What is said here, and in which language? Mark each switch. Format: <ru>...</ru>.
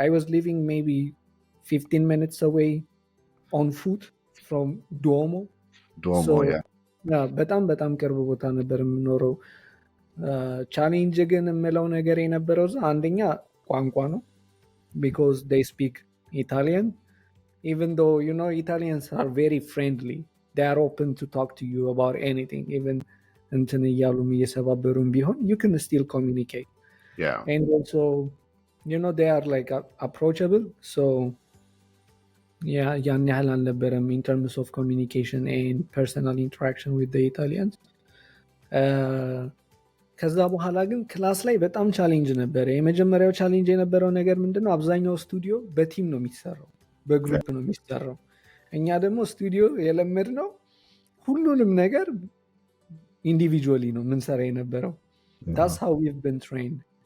<en>I was living maybe 15 minutes away on foot from Duomo. Duomo, yeah.</en> <am>በጣም ቅርብ ቦታ ነበር የምኖረው። ቻሌንጅ ግን የምለው ነገር የነበረው አንደኛ ቋንቋ ነው,</am> <en>because they speak Italian. Even though, you know, Italians are very friendly, they are open to talk to you about anything, even</en> <am>እንትን እያሉም እየሰባበሩም ቢሆን</am> <en>you can still communicate. Yeah. And also, you know, they are like approachable. So yeah,</en> <am>ያን ያህል አልነበረም</am> <en>in terms of communication and personal interaction with the Italians.</en> <am>ከዛ በኋላ ግን ክላስ ላይ በጣም ቻሌንጅ ነበረ። የመጀመሪያው ቻሌንጅ የነበረው ነገር ምንድነው? አብዛኛው ስቱዲዮ በቲም ነው የሚሰራው፣ በግሩፕ ነው የሚሰራው። እኛ ደግሞ ስቱዲዮ የለመድነው ሁሉንም ነገር ኢንዲቪጁዋሊ ነው የምንሰራ የነበረው።</am> <en>that's how we've been trained.</en>